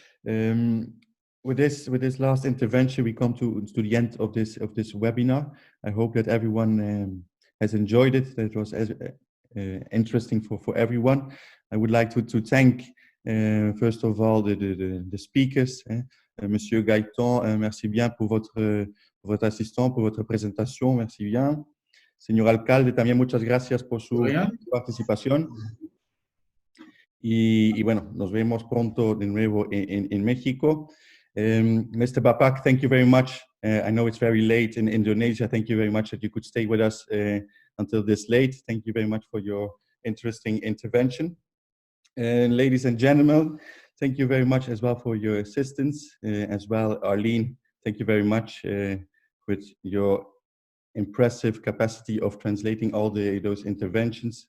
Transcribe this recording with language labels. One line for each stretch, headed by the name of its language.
English: With this last intervention, we come to the end of this webinar. I hope that everyone has enjoyed it. That it was interesting for everyone. I would like to thank first of all the speakers.
French: Monsieur Gaetan, merci bien pour votre assistant, pour votre présentation. Merci bien.
Spanish: Señor alcalde, también muchas gracias por su participación. Y bueno, nos vemos pronto de nuevo en México.
English: Mr. Bapak, thank you very much. I know it's very late in Indonesia. Thank you very much that you could stay with us until this late. Thank you very much for your interesting intervention. Ladies and gentlemen, thank you very much as well for your assistance. As well, Arlene, thank you very much with your impressive capacity of translating all those interventions.